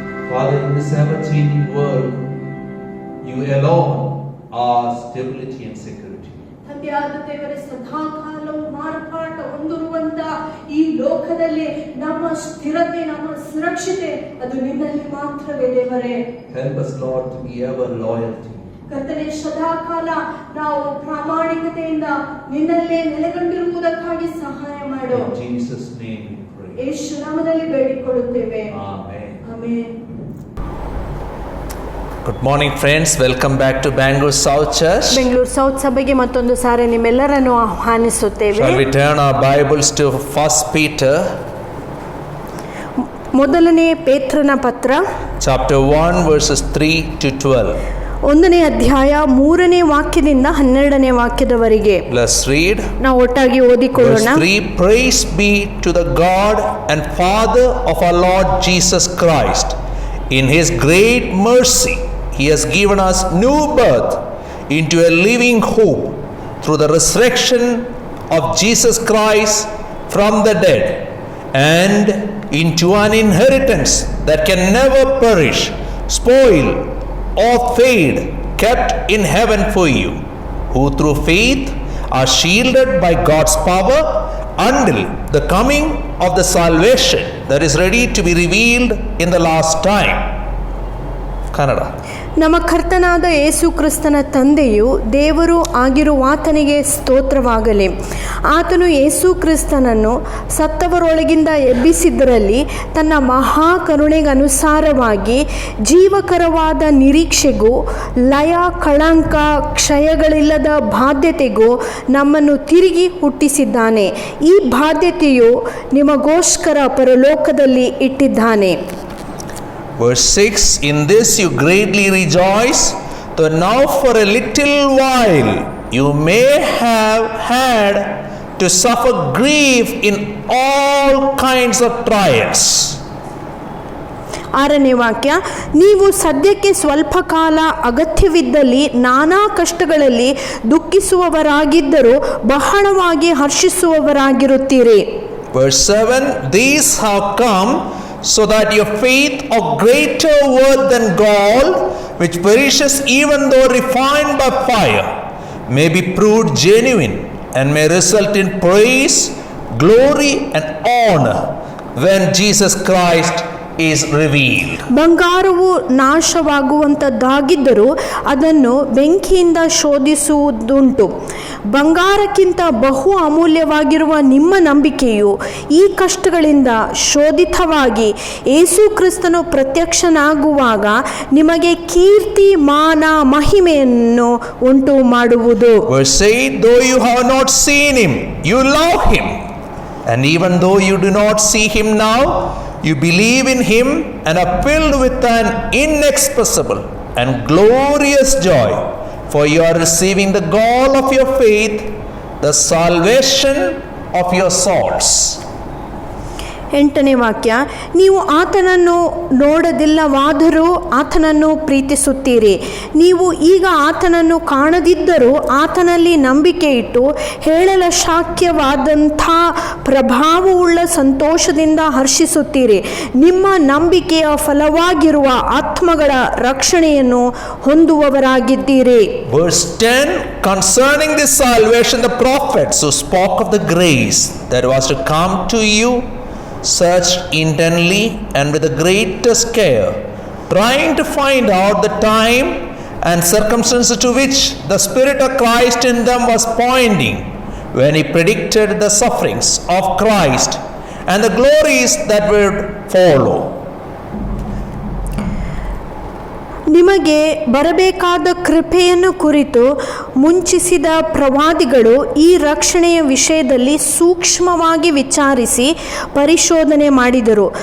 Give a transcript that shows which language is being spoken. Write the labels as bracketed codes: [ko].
[en] Father, in this ever-changing world, you alone are stability and security. [kn] ತಂದೆಯಾದ ದೇವರೇ, ಸದಾಕಾಲವು ಮಾರ್ಪಾಟ ಹೊಂದಿರುವಂತ ಈ ಲೋಕದಲ್ಲಿ ನಮ್ಮ ಸ್ಥಿರತೆ, ನಮ್ಮ ಸುರಕ್ಷತೆ ಅದು ನಿನ್ನಲ್ಲಿ ಮಾತ್ರವೇ ದೇವರೇ. [en] Help us, Lord, to be ever loyal to you. [kn] ಕರ್ತನೇ, ಸದಾಕಾಲ ನಾವು ಪ್ರಾಮಾಣಿಕತೆಯಿಂದ ನಿನ್ನಲ್ಲೇ ನೆಲೆಗೊಂಡಿರುವುದಕ್ಕಾಗಿ ಸಹಾಯ ಮಾಡು. [en] In Jesus' name we pray. [kn] ಯೇಸು ನಾಮದಲ್ಲಿ ಬೇಡಿಕೊಳ್ಳುತ್ತೇವೆ. [en] Amen. [kn] Amen. [en] Good morning, friends. Welcome back to Bangalore South Church. [kn] Bengaluru south ಸಭೆಗೆ ಮತ್ತೊಂದು ಸಾರಿ ನಿಮ್ಮೆಲ್ಲರನ್ನು ಆಹ್ವಾನಿಸುತ್ತೇವೆ. [en] Shall we turn our Bibles to 1 Peter? [kn] ಮೊದಲನೇ ಪೇತ್ರನ ಪತ್ರ [en] Chapter 1, verses 3 to 12. [kn] 1ನೇ ಅಧ್ಯಾಯ 3ನೇ ವಾಕ್ಯದಿಂದ 12ನೇ ವಾಕ್ಯದವರೆಗೆ [en] Let's read. [kn] ನಾವು ಒಟ್ಟಾಗಿ ಓದಿಕೊಳ್ಳೋಣ. [en] Verse 3, Praise be to the God and Father of our Lord Jesus Christ. In His great mercy, He has given us new birth into a living hope through the resurrection of Jesus Christ from the dead, and into an inheritance that can never perish, spoil, or fade, kept in heaven for you, who through faith are shielded by God's power until the coming of the salvation that is ready to be revealed in the last time. Kannada. [kn] ನಮ್ಮ ಕರ್ತನಾದ ಯೇಸು ಕ್ರಿಸ್ತನ ತಂದೆಯು ದೇವರು ಆಗಿರುವಾತನಿಗೆ ಸ್ತೋತ್ರವಾಗಲಿ. ಆತನು ಯೇಸು ಕ್ರಿಸ್ತನನ್ನು ಸತ್ತವರೊಳಗಿಂದ ಎಬ್ಬಿಸಿದ್ದರಲ್ಲಿ ತನ್ನ ಮಹಾ ಕರುಣೆಗನುಸಾರವಾಗಿ ಜೀವಕರವಾದ ನಿರೀಕ್ಷೆಗೂ ಲಯ ಕಳಂಕ ಕ್ಷಯಗಳಿಲ್ಲದ ಬಾಧ್ಯತೆಗೂ ನಮ್ಮನ್ನು ತಿರುಗಿ ಹುಟ್ಟಿಸಿದ್ದಾನೆ. ಈ ಬಾಧ್ಯತೆಯು ನಿಮಗೋಸ್ಕರ ಪರಲೋಕದಲ್ಲಿ ಇಟ್ಟಿದ್ದಾನೆ. [en] Verse 6, In this you greatly rejoice, though now for a little while you may have had to suffer grief in all kinds of trials. [kn] 6ನೇ ವಾಕ್ಯ, ನೀವು ಸದ್ಯಕ್ಕೆ ಸ್ವಲ್ಪ ಕಾಲ ಅಗತ್ಯವಿದ್ದಲ್ಲಿ ನಾನಾ ಕಷ್ಟಗಳಲ್ಲಿ ದುಃಖಿಸುವವರಾಗಿದ್ದರೂ ಬಹಳವಾಗಿ ಹರ್ಷಿಸುವವರಾಗಿರುತ್ತೀರಿ. [en] Verse 7, These have come so that your faith of greater worth than gold, which perishes even though refined by fire, may be proved genuine and may result in praise, glory and honor when Jesus Christ is revealed. [kn] ಬಂಗಾರವು ನಾಶವಾಗುವಂಥದ್ದಾಗಿದ್ದರೂ ಅದನ್ನು ಬೆಂಕಿಯಿಂದ ಶೋಧಿಸುವುದುಂಟು. ಬಂಗಾರಕ್ಕಿಂತ ಬಹು ಅಮೂಲ್ಯವಾಗಿರುವ ನಿಮ್ಮ ನಂಬಿಕೆಯು ಈ ಕಷ್ಟಗಳಿಂದ ಶೋಧಿತವಾಗಿ ಯೇಸು ಕ್ರಿಸ್ತನು ಪ್ರತ್ಯಕ್ಷನಾಗುವಾಗ ನಿಮಗೆ ಕೀರ್ತಿ, ಮಾನ, ಮಹಿಮೆಯನ್ನು ಉಂಟು ಮಾಡುವುದು. [en] Verse 8, Though you have not seen him, you love him. And even though you do not see him now, you believe in him and are filled with an inexpressible and glorious joy, for you are receiving the goal of your faith, the salvation of your souls. [kn] 8ನೇ ವಾಕ್ಯ, ನೀವು ಆತನನ್ನು ನೋಡದಿಲ್ಲವಾದರೂ ಆತನನ್ನು ಪ್ರೀತಿಸುತ್ತೀರಿ. ನೀವು ಈಗ ಆತನನ್ನು ಕಾಣದಿದ್ದರೂ ಆತನಲ್ಲಿ ನಂಬಿಕೆ ಇಟ್ಟು ಹೇಳಲು ಶಾಕ್ಯವಾದಂಥ ಪ್ರಭಾವವುಳ್ಳ ಸಂತೋಷದಿಂದ ಹರ್ಷಿಸುತ್ತೀರಿ. ನಿಮ್ಮ ನಂಬಿಕೆಯ ಫಲವಾಗಿರುವ ಆತ್ಮಗಳ ರಕ್ಷಣೆಯನ್ನು ಹೊಂದುವವರಾಗಿದ್ದೀರಿ. [en] Verse 10, concerning this salvation, the prophets who spoke of the grace that was to come to you searched intently and with the greatest care, trying to find out the time and circumstances to which the Spirit of Christ in them was pointing when he predicted the sufferings of Christ and the glories that would follow. [kn] ನಿಮಗೆ ಬರಬೇಕಾದ ಕೃಪೆಯನ್ನು ಕುರಿತು ಮುಂಚಿಸಿದ ಪ್ರವಾದಿಗಳು ಈ ರಕ್ಷಣೆಯ ವಿಷಯದಲ್ಲಿ ಸೂಕ್ಷ್ಮವಾಗಿ ವಿಚಾರಿಸಿ ಪರಿಶೋಧನೆ ಮಾಡಿದರು.